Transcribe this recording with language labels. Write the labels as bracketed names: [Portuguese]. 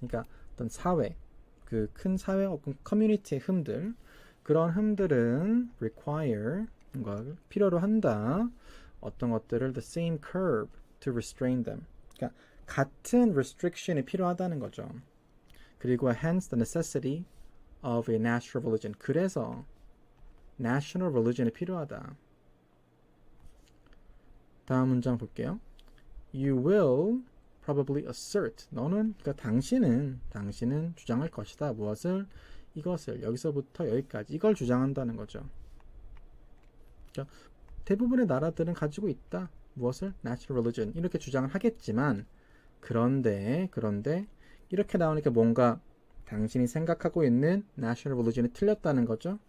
[Korean] 그러니까 어떤 사회, 그 큰 사회 혹은 커뮤니티의 흠들, 그런 흠들은 require 걸 필요로 한다. 어떤 것들을 [English] the same curb to restrain them. [Korean] 그러니까 같은 restriction이 필요하다는 거죠. 그리고 [English] hence the necessity of a national religion. [Korean] 그래서 national religion이 필요하다. 다음 문장 볼게요. [English] You will probably assert. [Korean] 너는 그러니까 당신은 주장할 것이다. 무엇을? 이것을 여기서부터 여기까지 이걸 주장한다는 거죠. 그러니까 대부분의 나라들은 가지고 있다. 무엇을? national religion. 이렇게 주장을 하겠지만 그런데 이렇게 나오니까 뭔가 당신이 생각하고 있는 national religion이 틀렸다는 거죠.